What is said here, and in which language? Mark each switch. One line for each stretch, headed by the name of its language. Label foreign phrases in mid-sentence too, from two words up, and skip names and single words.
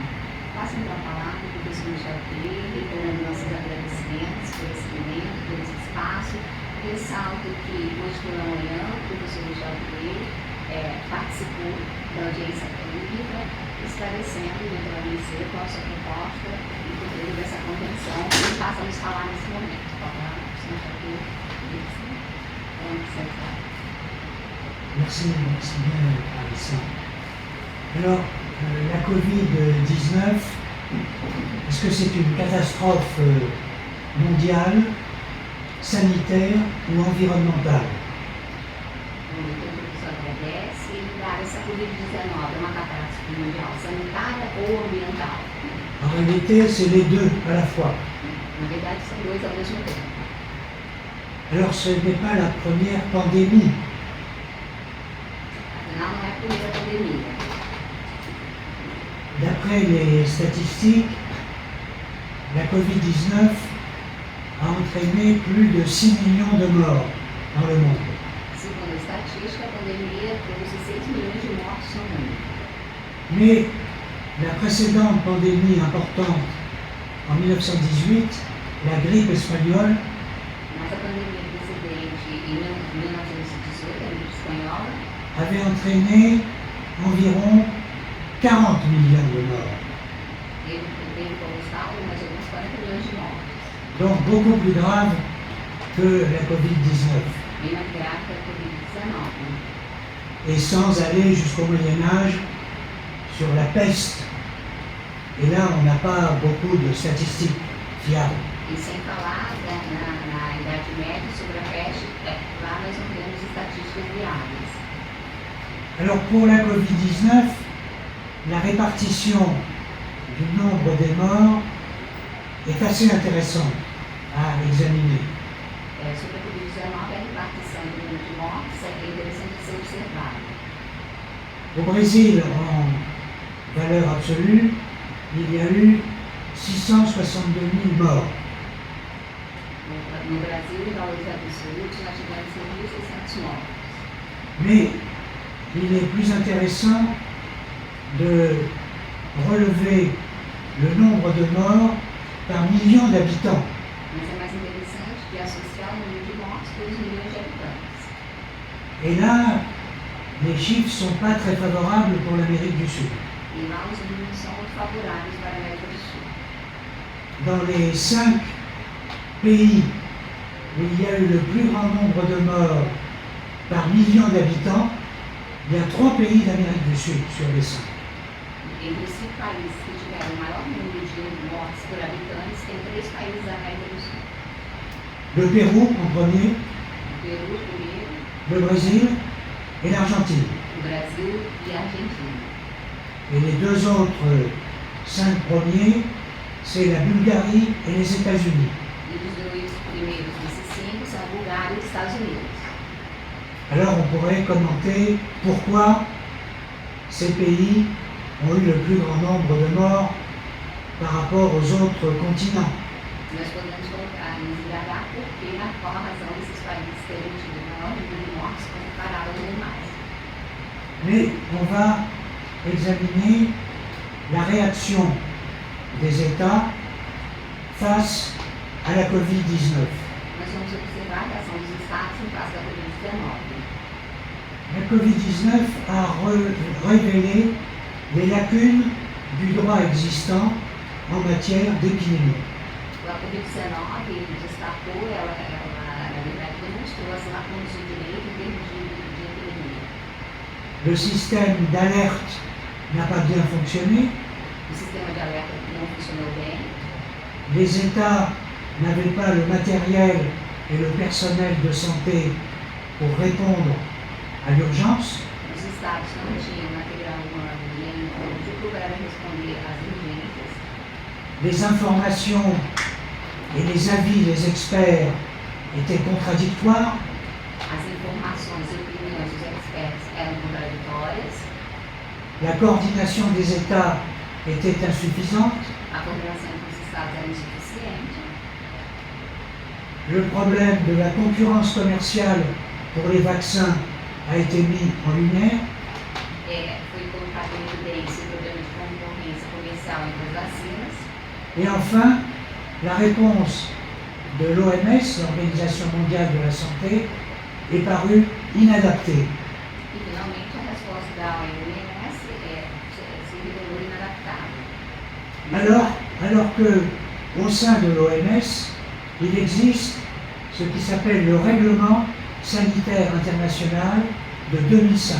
Portuguese: Passo então a palavra para o professor Michel Crier, reiterando nossos agradecimentos por esse momento, por esse espaço. Ressalto que hoje pela manhã o professor Michel Crier participou da audiência pública, esclarecendo dentro da OMC qual a sua proposta e por meio dessa convenção que passa a nos falar nesse momento.
French: Merci bien, Clarissa. Alors, la Covid-19, est-ce que c'est une catastrophe mondiale, sanitaire ou environnementale?
Portuguese: Essa Covid-19 é uma catástrofe mundial, sanitária ou ambiental?
French: En réalité, c'est les deux à la fois.
Portuguese: Na verdade, são dois ao mesmo tempo.
French: Alors, ce n'est pas la première pandémie.
Portuguese: Afinal, não é a primeira pandemia.
French: D'après les statistiques, la Covid-19 a entraîné plus de 6 millions de morts dans le monde.
Portuguese: Segundo a estatística, a pandemia trouxe 6 milhões de mortos no mundo.
French: Mais la précédente pandémie importante, en 1918, la grippe espagnole,
Portuguese: Mas a pandemia precedente, em 1918, a gripe espanhola,
French: avait entraîné environ 40 millions de morts.
Portuguese: teve como saldo mais ou menos 40 milhões de mortos.
French: Donc beaucoup plus grave que la Covid-19.
Portuguese: Bem mais grave que a Covid-19.
French: Et sans aller jusqu'au Moyen-Âge sur la peste. Et là, on n'a pas beaucoup de statistiques fiables.
Portuguese: E sem falar na Idade Média sobre a peste, lá nós não temos estatísticas viáveis.
French: Alors pour la Covid-19, la répartition du nombre des morts est assez intéressante à examiner.
Portuguese: Sobre a Covid-19, a repartição do número de mortes é interessante de ser observada.
French: Au Brésil, en valeur absolue, il y a eu 662 000 morts.
Portuguese: No Brasil, em valores absolutos, nós tivemos 1.600 mortos.
French: Mais il est plus intéressant de relever le nombre de morts par million d'habitants.
Portuguese: Mas é mais interessante de associar o número de mortos pelos milhões de habitantes.
French: Et là, les chiffres ne sont pas très favorables pour l'Amérique du Sud.
Portuguese: E lá os números são muito favoráveis para a América do Sul.
French: Dans les 5 pays où il y a eu le plus grand nombre de morts par million d'habitants, il y a 3 pays d'Amérique du Sud sur les 5.
Portuguese: Entre os 5 países que tiveram o maior número de mortes por habitantes, tem 3 países da América do Sul.
French: Le Pérou en premier,
Portuguese: O Peru, primeiro,
French: le Brésil et l'Argentine.
Portuguese: o Brasil e a Argentina.
French: Et les 2 autres 5 premiers, c'est la Bulgarie et les États-Unis.
Portuguese: E os 2 primeiros desses 5 são a Bulgária e os Estados Unidos.
French: Alors on pourrait commenter pourquoi ces pays ont eu le plus grand nombre de morts par rapport aux autres continents.
Portuguese: Nós podemos colocar e indagar qual a razão desses países terem tido o maior número de mortes comparado aos demais.
French: Mais on va examiner la réaction des États face à la Covid-19.
Portuguese: Nós vamos observar a ação dos Estados em face da Covid-19.
French: La Covid-19 a révélé les lacunes du droit existant en matière d'épidémie.
Portuguese: A Covid-19 destacou, ela na verdade demonstrou as lacunas do direito em termos de
French: le système d'alerte n'a pas bien fonctionné,
Portuguese: O sistema de alerta não funcionou bem,
French: les États n'avaient pas le matériel et le personnel de santé pour répondre à l'urgence,
Portuguese: os estados não tinham material humano e nem como para responder às urgências,
French: les informations et les avis des experts étaient contradictoires,
Portuguese: as informações e opiniões dos experts eram contraditórias,
French: la coordination des États était insuffisante,
Portuguese: a coordenação entre os estados era insuficiente,
French: le problème de la concurrence commerciale pour les vaccins a été mis en lumière,
Portuguese: foi colocado em evidência o problema de concorrência comercial entre as vacinas,
French: et enfin, la réponse de l'OMS, l'Organisation mondiale de la santé, est parue inadaptée.
Portuguese: e finalmente a resposta da OMS se revelou inadaptável.
French: Alors que, au sein de l'OMS, il existe ce qui s'appelle le Règlement sanitaire international de 2005.